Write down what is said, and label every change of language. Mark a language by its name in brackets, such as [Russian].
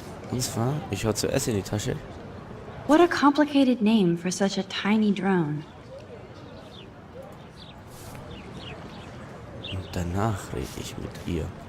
[German] Und zwar, ich hau zuerst in die Tasche. [English] What a complicated name for such a tiny drone. [German] Und danach rede ich mit ihr.